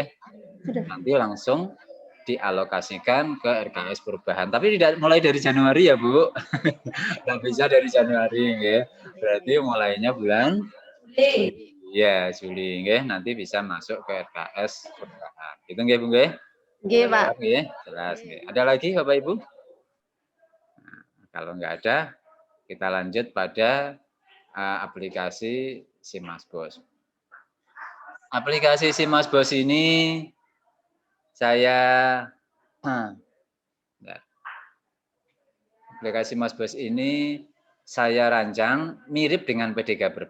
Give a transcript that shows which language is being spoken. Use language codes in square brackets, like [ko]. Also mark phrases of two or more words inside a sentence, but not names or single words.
[id] Nanti langsung dialokasikan ke RKS perubahan. Tapi tidak mulai dari Januari ya Bu. Nggak bisa dari Januari ya. Berarti mulainya bulan Juli. Ya, Juli ya. Nanti bisa masuk ke RKS perubahan. Itu nggih Bu nggih? Nggih Pak. Nggih, jelas nggih. Ada lagi Bapak Ibu? Kalau nggak ada, kita lanjut pada aplikasi Simas Bos. Aplikasi Simas Bos ini aplikasi Simas Bos ini saya rancang mirip dengan PDK Brebes.